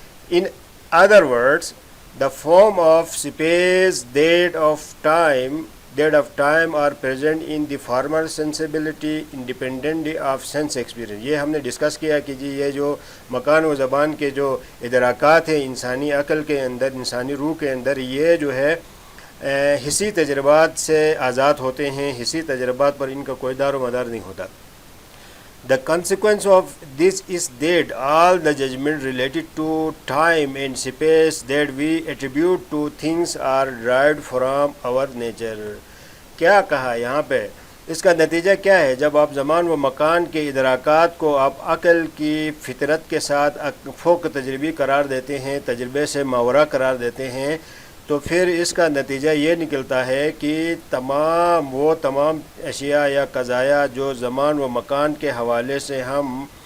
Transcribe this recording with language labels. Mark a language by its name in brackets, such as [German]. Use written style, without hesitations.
[English] In other words the form of space that of time are present in the former sensibility independently of sense experience. [Urdu] یہ ہم نے discuss کیا کہ جی یہ جو مکان و زبان کے جو ادراکات ہیں انسانی عقل کے اندر، انسانی روح کے اندر، یہ جو ہے حسی تجربات سے آزاد ہوتے ہیں. حسی تجربات پر ان کا کوئی دار و مدار نہیں ہوتا. [English] The consequence of this is that all the judgment related to time and space that we attribute to things are derived from our nature. [Urdu] کیا کہا یہاں پہ؟ اس کا نتیجہ کیا ہے؟ جب آپ زمان و مکان کے ادراکات کو آپ عقل کی فطرت کے ساتھ فوق تجربی قرار دیتے ہیں، تجربے سے ماورا قرار دیتے ہیں، تو پھر اس کا نتیجہ یہ نکلتا ہے کہ تمام اشیاء یا قضایا جو زمان و مکان کے حوالے سے ہم